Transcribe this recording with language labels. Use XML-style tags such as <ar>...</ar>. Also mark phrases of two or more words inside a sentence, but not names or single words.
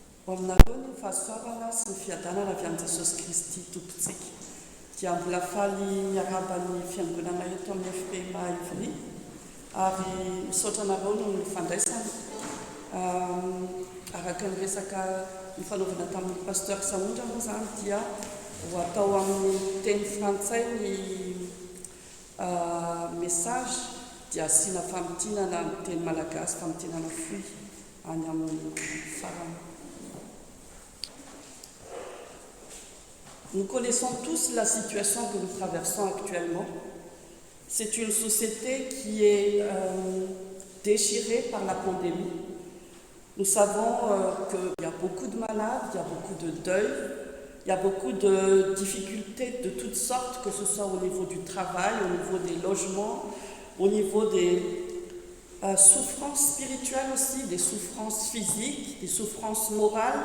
<mg>Aminareo ny fahasoavana sy ny fiadanana avy amin'ny Jesosy Kristy tompontsika dia mbola faly miarabany fiangonana eto amin'ny FPMA Ivry ary misaotra anareo no ny fandraisana araka ny resaka ny fanaovana tamin'ny pasteur Saondra moa zany dia ho atao amin'ny teny frantsay ny message dia asiana famotinana amin'ny teny malagasy famotinana fohy any amin'ny farany.</mg> <fr>Nous connaissons tous la situation que nous traversons actuellement. C'est une société qui est déchirée par la pandémie. Nous savons qu'il y a beaucoup de malades, il y a beaucoup de deuil, il y a beaucoup de difficultés de toutes sortes, que ce soit au niveau du travail, au niveau des logements, au niveau des souffrances spirituelles aussi, des souffrances physiques, des souffrances morales.</fr>